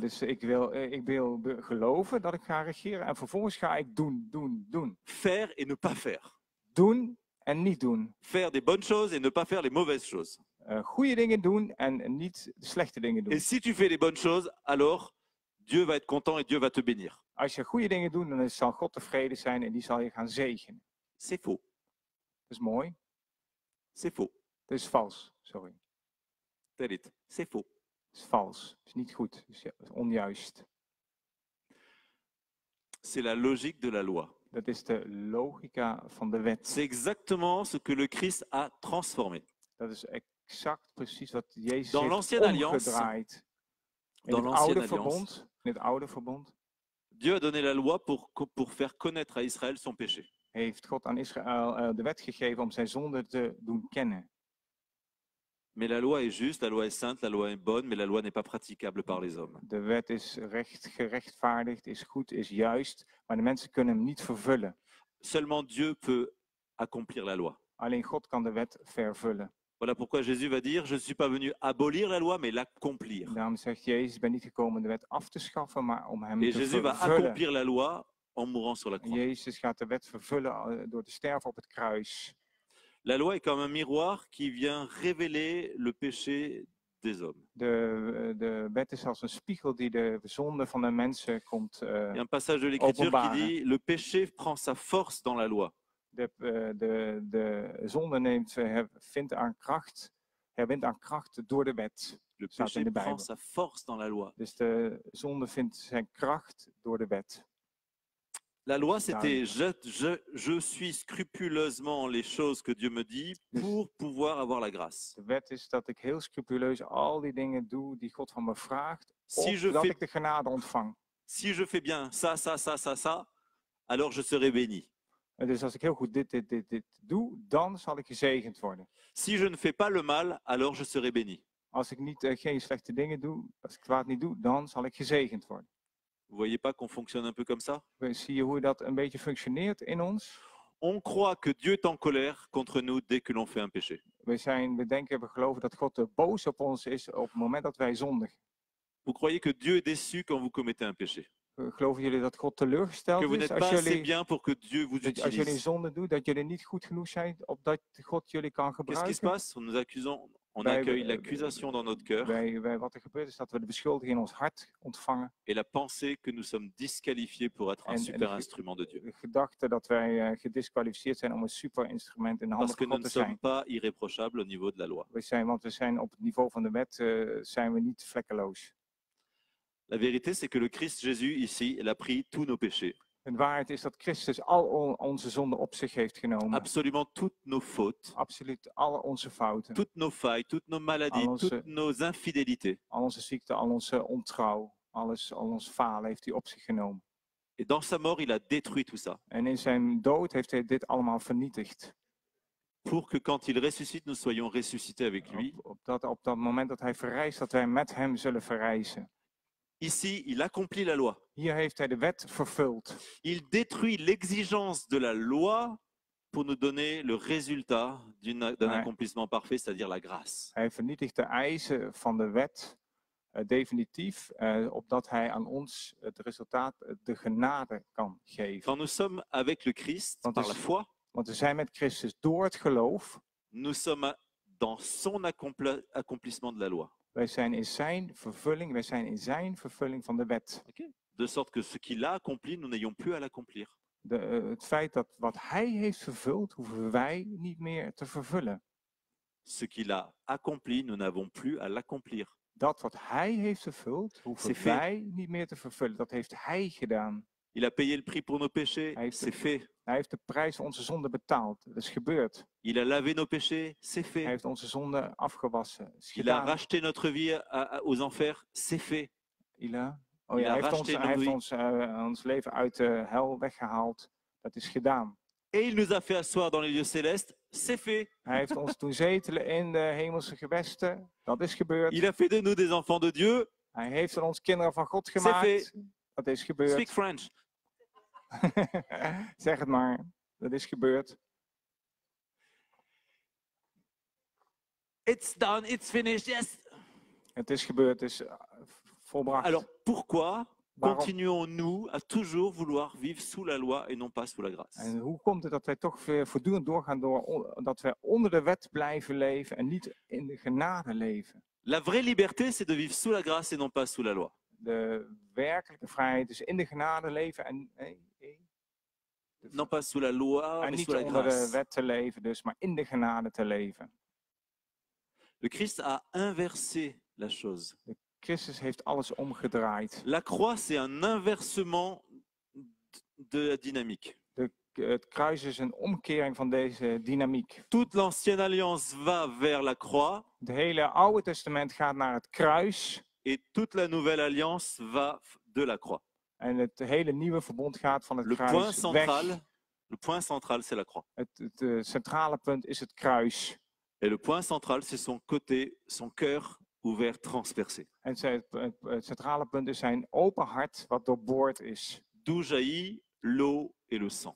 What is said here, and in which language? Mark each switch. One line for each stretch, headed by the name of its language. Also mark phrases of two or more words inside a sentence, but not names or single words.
Dutch: Dus ik wil geloven dat ik ga regeren en vervolgens ga ik doen.
French: Faire et ne pas faire.
Dutch: Doen en niet doen.
French: Faire des bonnes choses et ne pas faire les mauvaises choses.
Dutch: Goede dingen doen en niet de slechte dingen doen.
French: Et si tu fais les bonnes choses, alors Dieu va être content et Dieu va te bénir.
Dutch: Als je goede dingen doet, dan zal God tevreden zijn en die zal je gaan zegenen.
French: C'est faux.
Dutch: Dat is mooi.
French: C'est faux.
Dutch: Dat is vals. Sorry.
French: Tel est. C'est faux.
Dutch: Dat is vals. Dat is niet goed. Dat is onjuist.
French: C'est la logique de la loi.
Dutch: Dat is de logica van de wet.
French: C'est exactement ce que le Christ a transformé.
Dutch: Dat is exact precies wat Jezus
French: Dans
Dutch: heeft
French: l'ancienne alliance,
Dutch: omgedraaid. In
French: dans
Dutch: het
French: l'ancienne
Dutch: oude
French: alliance,
Dutch: verbond, in het oude verbond
French: Dieu a donné la loi pour faire connaître à Israël son péché.
Dutch: heeft God aan Israël de wet gegeven om zijn zonde te doen kennen.
French: Mais la loi est juste, la loi est sainte, la loi est bonne, mais la loi n'est pas praticable par les hommes.
Dutch: De wet is gerechtvaardigd, is goed, is juist, maar de mensen kunnen hem niet vervullen.
French: Seulement Dieu peut accomplir la loi.
Dutch: Alleen God kan de wet vervullen.
French: Voilà pourquoi Jésus va dire, je ne suis pas venu abolir la loi, mais l'accomplir.
Dutch: Daarom zegt Jezus, ik ben niet gekomen om de wet af te schaffen, maar om hem
French: Et
Dutch: te
French: Jésus va
Dutch: vervullen.
French: accomplir la loi en mourant sur la croix.
Dutch: Jezus gaat de wet vervullen door te sterven op het kruis.
French: La loi est comme un miroir qui vient révéler le péché des hommes.
Dutch: De wet is als een spiegel die de zonde van de mensen komt
French: Il y a un passage de l'Écriture qui dit, le péché prend sa force dans la loi.
Dutch: De zonde wint aan kracht door de wet.
French: Le
Dutch: Staat in
French: péché
Dutch: de
French: prend
Dutch: Bijbel.
French: sa force dans la loi.
Dutch: Dus de zonde vindt zijn kracht door de wet.
French: La loi, c'était je suis scrupuleusement les choses que Dieu me dit pour pouvoir avoir la grâce.
Dutch: De wet is dat ik heel scrupuleus al die dingen doe die God van me vraagt,
French: Si
Dutch: ik de genade ontvang.
French: Si je fais bien ça, alors je serai béni.
Dutch: Dus als ik heel goed dit doe, dan zal ik gezegend worden.
French: Si je ne fais pas le mal, alors je serai béni.
Dutch: Als ik geen slechte dingen doe, als ik kwaad niet doe, dan zal ik gezegend worden.
French: Vous voyez pas qu'on fonctionne un peu comme ça?
Dutch: Zie je hoe dat een beetje functioneert in ons?
French: On croit que Dieu est en colère contre nous dès que l'on fait un péché.
Dutch: We geloven dat God boos op ons is op het moment dat wij zondigen.
French: Vous croyez que Dieu est déçu quand vous commettez un péché?
Dutch: Geloven jullie dat God teleurgesteld
French: Que vous
Dutch: is
French: n'êtes pas assez bien pour que Dieu vous
Dutch: als jullie
French: utilise?
Dutch: zonde doen, dat jullie niet goed genoeg zijn opdat God jullie kan
French: Qu'est-ce qui se
Dutch: gebruiken?
French: passe? On accueille l'accusation dans notre cœur
Dutch: Wat er gebeurt is dat we de beschuldiging in ons hart ontvangen.
French: et la pensée que nous sommes disqualifiés pour être un super instrument de Dieu.
Dutch: De gedachte dat wij gedisqualificeerd zijn om een super instrument in de handen
French: Parce que
Dutch: van
French: nous
Dutch: God
French: ne
Dutch: te
French: sommes
Dutch: zijn.
French: pas irréprochables au niveau de la loi.
Dutch: Want we zijn op het niveau van de wet zijn we niet vlekkeloos.
French: La vérité, c'est que le Christ Jésus, ici, il a pris tous nos péchés.
Dutch: De waarheid is dat Christus al onze zonden op zich heeft genomen.
French: Absolument toutes nos fautes,
Dutch: Absoluut alle onze fouten.
French: toutes nos failles, toutes nos maladies, toutes nos infidélités.
Dutch: Al onze ziekte, al onze ontrouw, al ons falen heeft hij op zich genomen.
French: Et dans sa mort, il a détruit tout ça.
Dutch: En in zijn dood heeft hij dit allemaal vernietigd.
French: Pour que quand il ressuscite, nous soyons ressuscités avec lui.
Dutch: Op dat moment dat hij verrijst, dat wij met hem zullen verrijzen.
French: Ici, il accomplit la loi.
Dutch: Hier heeft hij de wet vervuld.
French: Il détruit l'exigence de la loi pour nous donner le résultat d'un accomplissement parfait, c'est-à-dire la grâce.
Dutch: Hij vernietigt de eisen van de wet definitief, opdat hij aan ons het resultaat, de genade kan geven.
French: Quand nous sommes avec le Christ, par la foi,
Dutch: want we zijn met Christus door het geloof.
French: Nous sommes dans son accomplissement de la loi.
Dutch: Wij zijn in zijn vervulling van de wet. Okay.
French: De sorte que ce qu'il a accompli, nous n'ayons plus à l'accomplir.
Dutch: Het feit dat wat hij heeft vervuld, hoeven wij niet meer te vervullen.
French: Ce qu'il a accompli, nous n'avons plus à l'accomplir.
Dutch: Dat wat hij heeft vervuld, hoeven wij niet meer te vervullen. Dat heeft hij gedaan.
French: Il a payé le prix pour nos péchés, c'est fait.
Dutch: Hij heeft de prijs voor onze zonde betaald. Dat is gebeurd.
French: Il a lavé nos péchés, c'est fait.
Dutch: Hij heeft onze zonde afgewassen.
French: Il a racheté notre vie aux enfers, c'est fait.
Dutch: Hij heeft ons leven uit de hel weggehaald. Dat is gedaan.
French: Et il nous a fait asseoir dans les lieux célestes, c'est fait.
Dutch: Hij heeft ons doen zetelen in de hemelse gewesten. Dat is gebeurd.
French: Il a fait de nous des enfants de Dieu.
Dutch: Hij heeft van ons kinderen van God gemaakt. Dat is gebeurd.
English: Speak French.
Dutch: Zeg het maar. Dat is gebeurd.
English: It's done, it's finished, yes.
Dutch: Het is gebeurd, het is volbracht.
French: Alors pourquoi
Dutch: Waarom?
French: continuons-nous à toujours vouloir vivre sous la loi et non pas sous la grâce?
Dutch: En hoe komt het dat wij toch weer voortdurend doorgaan dat wij onder de wet blijven leven en niet in de genade leven?
French: La vraie liberté, c'est de vivre sous la grâce et non pas sous la loi.
Dutch: De werkelijke vrijheid is in de genade leven en
French: Non pas sous la loi,
Dutch: en
French: mais
Dutch: niet
French: sous la
Dutch: onder de
French: grâce.
Dutch: wet te leven, dus, maar in de genade te leven.
French: Le Christ a inversé la chose.
Dutch: Christus heeft alles omgedraaid.
French: La croix, c'est un inversement de la dynamique.
Dutch: Het kruis is een omkering van deze dynamiek.
French: Toute l'ancienne alliance va vers la croix
Dutch: Het hele Oude Testament gaat naar het kruis
French: et toute la nouvelle alliance va de la croix.
Dutch: en het hele nieuwe verbond gaat van het
French: Le point
Dutch: kruis
French: central,
Dutch: weg.
French: le point central, c'est la croix.
Dutch: Het centrale punt is het kruis.
French: Et le point central, c'est son côté, son cœur ouvert, transpercé.
Dutch: En het centrale punt is zijn open hart wat doorboord is.
French: D'où jaillit l'eau et le sang.